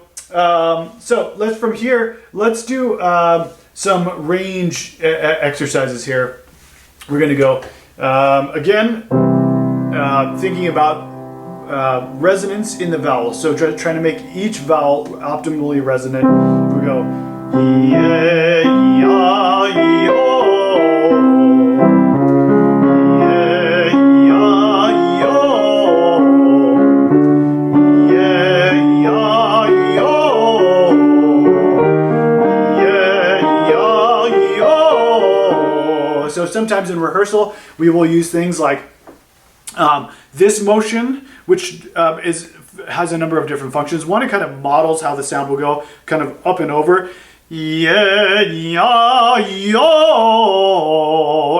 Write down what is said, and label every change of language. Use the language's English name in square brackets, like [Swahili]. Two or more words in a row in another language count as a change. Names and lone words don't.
[English] So from here, let's do some range exercises here. We're going to go again, thinking about resonance in the vowels. So trying to make each vowel optimally resonant. We go E, A, E, A, E, O. E, A, E, A, E, O. E, A, E, A, E, O. E, A, E, A, E, O. So sometimes in rehearsal, we will use things like this motion, which has a number of different functions. One, it kind of models how the sound will go, kind of up and over. Yeah, yeah, yo.